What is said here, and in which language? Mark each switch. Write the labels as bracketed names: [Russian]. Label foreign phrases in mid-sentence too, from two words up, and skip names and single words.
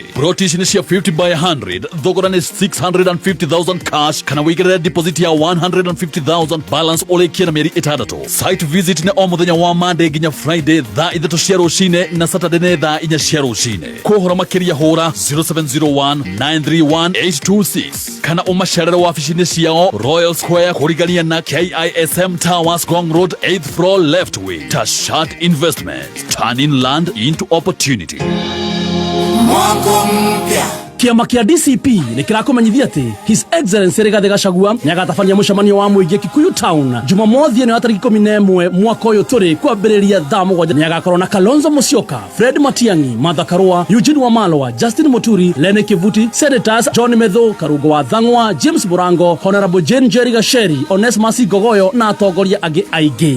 [Kikuyu] Broti ici nĩ cia 50 by 100, thogora nĩ 650,000 cash kana wĩigĩrĩre deposit ya 150,000 balance ũrĩkie na mĩeri 6. [English] Site visit [Kikuyu] ni o muthenya wa Monday nginya Friday thaa 3 cia rũcinĩ na Saturday nĩ thaa 4 cia rũcinĩ. Kũhora makĩria hũra 0701 931 826 kana ũmacerere wabici-inĩ ciao Royal Square kũrigania na KISM Towers Gong Road [English] 8th floor left wing. Tashat Investments, turning land into opportunity. [Swahili] Mwako mpya. [Kikuyu] Kiama kia DCP nĩ kĩrakũmenyithia atĩ [English] His Excellency [Kikuyu] Rigathĩ Gachagua nĩ agatabania mũcemanio wa mũingĩ Kikuyu Town Jumamothi ĩno ya tarĩki 11 mwaka ũyũ tũrĩ kwambĩrĩria thaa 7. Nĩ agakorwo na Kalonzo Musyoka, Fred Matiang'i, Martha Karua, Eugene Wamalwa, Justin Muturi, Lene Kivuti, Senators John Medho, Karungo wa Thang'wa, James Murango, Honorable Jane Njeri Gacheri, Onesmus Gogoyo na atongoria angĩ aingĩ.